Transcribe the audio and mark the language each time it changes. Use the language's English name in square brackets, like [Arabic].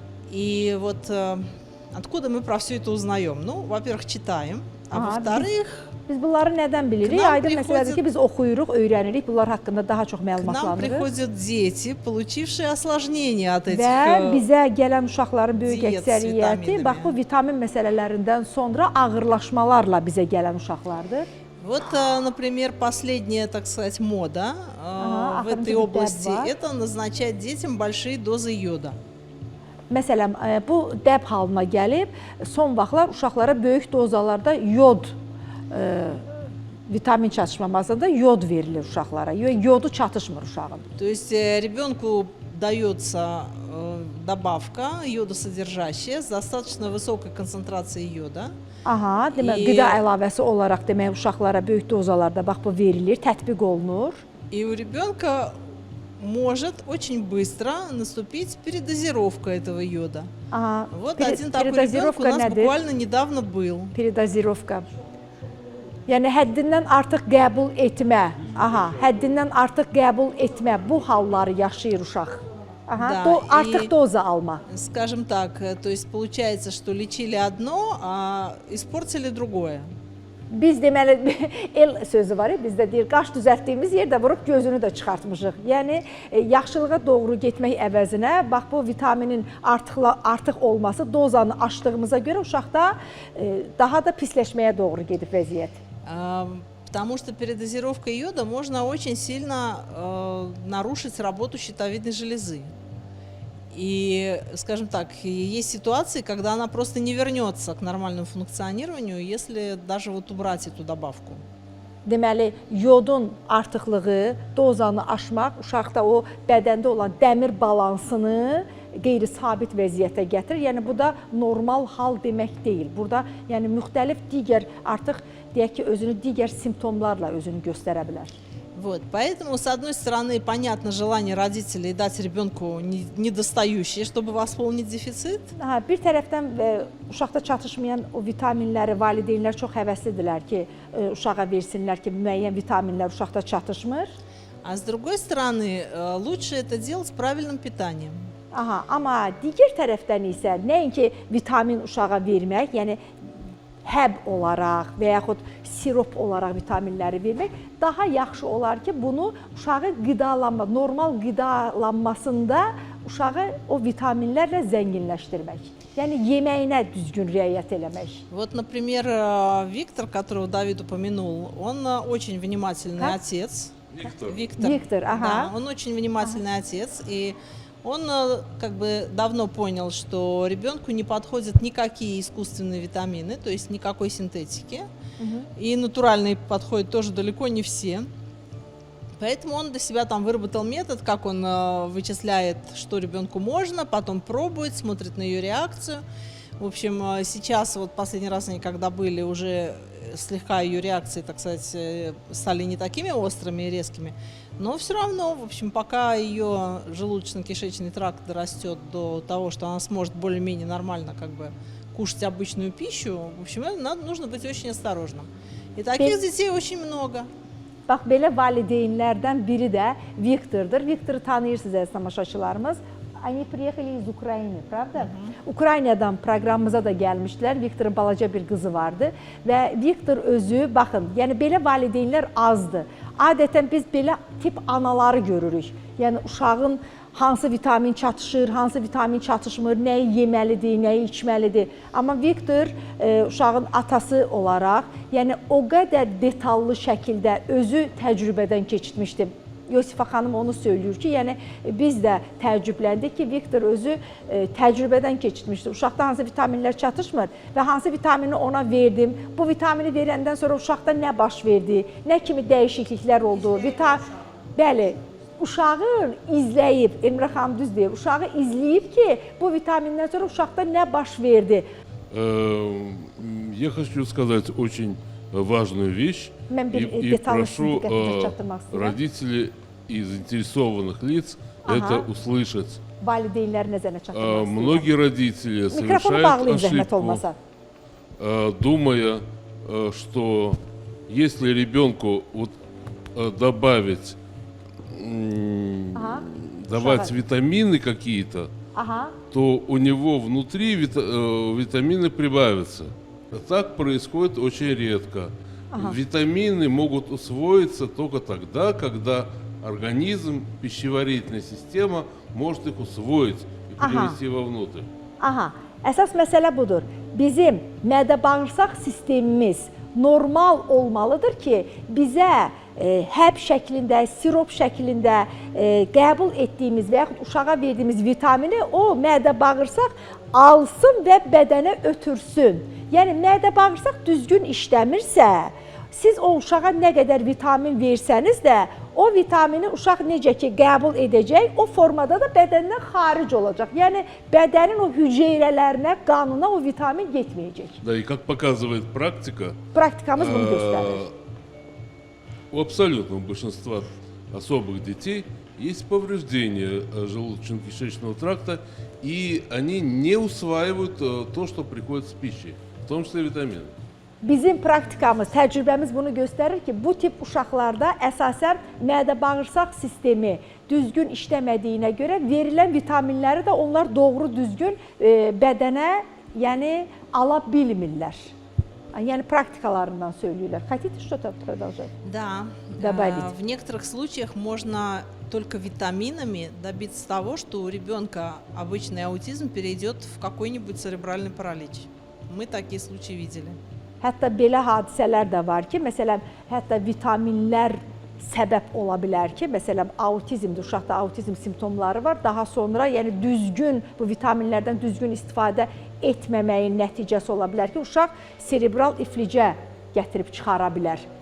[Russian] И вот откуда мы про все это узнаем? Ну, во-первых, читаем, а во-вторых, [Azerbaijani] biz bunları nədən bilirik? Aydın məsələdir ki, biz oxuyuruq, öyrənirik, bunlar haqqında daha çox məlumatlanırıq. [Russian] К нам приходят дети, получившие осложнения от этих [Azerbaijani] Və bizə gələn uşaqların böyük əksəriyyəti bax bu vitamin məsələlərindən sonra ağırlaşmalarla bizə gələn uşaqlardır. [Russian] Вот, например, последняя, так сказать, мода Ага, в этой [Azerbaijani] ахырıncı bir [Russian] области [Azerbaijani] dəb var. [Russian] – это назначать детям большие дозы йода. [Azerbaijani] Məsələn, bu dəb halına gəlib, son vaxtlar uşaqlara böyük dozalarda yod vitamin çatışmamasında yod verilir uşaqlara. Yodu çatışmır uşağın. [Russian] То есть ребенку дается добавка йодосодержащая с достаточно высокой концентрацией йода. [Azerbaijani] Aha, demək qida əlavəsi olaraq demək uşaqlara böyük dozalarda bax bu verilir, tətbiq olunur. [Russian] И у ребенка может очень быстро наступить передозировка этого йода. Aha, Вот один такой ребенок у нас [Azerbaijani] nədir? [Russian] буквально недавно был. Peridozirovka. [Azerbaijani] Yəni həddindən artıq qəbul etmə. Aha, həddindən artıq qəbul etmə. Bu halları yaşayır uşaq. Aha, [Russian] Да, [Azerbaijani] artıq и- doza alma. [Russian] Скажем так, то есть получается, что лечили одно, а испортили другое. [Azerbaijani] Biz deməli el sözü var ya bizdə deyir, qaş düzəltdiyimiz yerdə vurub gözünü də çıxartmışıq. Yəni yaxşılığa doğru getmək əvəzinə bax bu vitaminin artıq olması dozanı aşdığımıza görə uşaqda daha da pisləşməyə doğru gedib vəziyyət. [Russian] Потому что передозировкой йода можно очень сильно нарушить работу щитовидной железы. И, скажем так, есть ситуации, когда она просто не вернется к нормальному функционированию, если даже вот убрать эту добавку. [Azerbaijani] Deməli, yodun artıqlığı, dozanı aşmaq uşaqda o bədəndə olan dəmir balansını qeyri-sabit vəziyyətə gətirir. Yəni bu da normal hal demək deyil. Burada yəni müxtəlif digər artıq deyək ki, özünü digər simptomlarla özünü göstərə bilər. [Russian] Вот, поэтому, с одной стороны, понятно желание родителей дать ребенку недостающее, чтобы восполнить дефицит. [Azerbaijani] Ha, bir tərəfdən uşaqda çatışmayan o vitaminləri valideynlər çox həvəslidirlər ki, uşağa versinlər ki, müəyyən vitaminlər uşaqda çatışmır. [Russian] А с другой стороны, лучше это делать с правильным питанием. [Azerbaijani] Aha, amma digər tərəfdən isə nəinki vitamin uşağa vermək, yəni həb olaraq və yaxud sirop olaraq vitaminləri vermək daha yaxşı olar ki, bunu uşağı qidalanma, normal qidalanmasında uşağı o vitaminlərlə zənginləşdirmək. Yəni yeməyinə düzgün riayət eləmək. [Russian] Вот, например, Виктор, которого Давид упомянул, он очень внимательный Как? отец. Виктор. Виктор, ага. Да, он очень внимательный отец, и он как бы давно понял, что ребенку не подходят никакие искусственные витамины, то есть никакой синтетики, и натуральные подходят тоже далеко не все. Поэтому он для себя там выработал метод, как он вычисляет, что ребенку можно, потом пробует, смотрит на ее реакцию. В общем, сейчас вот последний раз они когда были, уже слегка ее реакции, так сказать, стали не такими острыми и резкими, но все равно, в общем, пока ее желудочно-кишечный тракт дорастет до того, что она сможет более-менее нормально как бы кушать обычную пищу, в общем, нужно быть очень осторожным. И таких детей очень много. [Azerbaijani] Bax, belə valideynlərdən biri də Viktordur. Viktoru tanıyırsınız əziz tamaşaçılarımız. [Russian] Они приехали из Украины, правда? [Azerbaijani] Ukraynadan proqramımıza da gəlmişdilər. Viktorun balaca bir qızı vardı və Viktor özü, baxın, yəni belə valideynlər azdır. Adətən biz belə tip anaları görürük. Yəni uşağın hansı vitamin çatışır, hansı vitamin çatışmır, nəyi yeməlidir, nəyi içməlidir. Amma Viktor uşağın atası olaraq, yəni o qədər detallı şəkildə özü təcrübədən keçirmişdi. Yosifa xanım onu söylüyor ki, yəni biz də təəccübləndik ki, Viktor özü təcrübədən keçirmişdi. Uşaqda hansı vitaminlər çatışmır və hansı vitamini ona verdim. Bu vitamini verəndən sonra uşaqda nə baş verdi, nə kimi dəyişikliklər oldu. Bəli, uşağı izləyib, Elmira xanım düz deyir, uşağı izləyib ki, bu vitamindən sonra uşaqda nə baş verdi. [Russian] Я хочу сказать очень важную вещь и прошу родителей и заинтересованных лиц это услышать. Многие родители совершают ошибку, думая, что если ребенку вот давать витамины какие-то, то у него внутри витамины прибавятся. Так происходит очень редко. Витамины могут усвоиться только тогда, когда организм, пищеварительная система может их усвоить и перевести вовнутрь. [Azerbaijani] Əsas məsələ budur. Bizim mədə-bağırsaq sistemimiz normal olmalıdır ki, bizə həb şəklində, sirop şəklində qəbul etdiyimiz və yaxud uşağa verdiyimiz vitamini o mədə bağırsaq alsın və bədənə ötürsün. Yəni mədə bağırsaq düzgün işləmirsə, siz o uşağa nə qədər vitamin versəniz də, o vitamini uşaq necə ki qəbul edəcək, o formada da bədəndən xaric olacaq. Yəni bədənin o hüceyrələrinə, qanına o vitamin getməyəcək. [Russian] Да, и как показывает практика, [Azerbaijani] Praktikamız bunu göstərir. [Russian] у абсолютного большинства особых детей есть повреждение желудочно-кишечного тракта, и они не усваивают то, что приходит с пищей, в том числе витамины. [Azerbaijani] Bizim praktikamız, təcrübəmiz bunu göstərir ki, bu tip uşaqlarda əsasən mədə-bağırsaq sistemi düzgün işləmədiyinə görə verilən vitaminləri də onlar doğru düzgün bədənə, yəni ala bilmirlər. Yəni praktikalarından söylüyorlar. [Russian] Хотите что-то продолжать? Да, Добавить. в некоторых случаях можно только витаминами добиться того, что у ребенка обычный аутизм перейдет в какой-нибудь церебральный паралич. Мы такие случаи видели. [Azerbaijani] Hətta belə hadisələr də var ki, məsələn, hətta vitaminlər səbəb ola bilər ki, məsələn, autizmdir, uşaqda autizm simptomları var. Daha sonra, yəni düzgün bu vitaminlərdən düzgün istifadə etməməyin nəticəsi ola bilər ki, uşaq serebral iflicə gətirib çıxara bilər.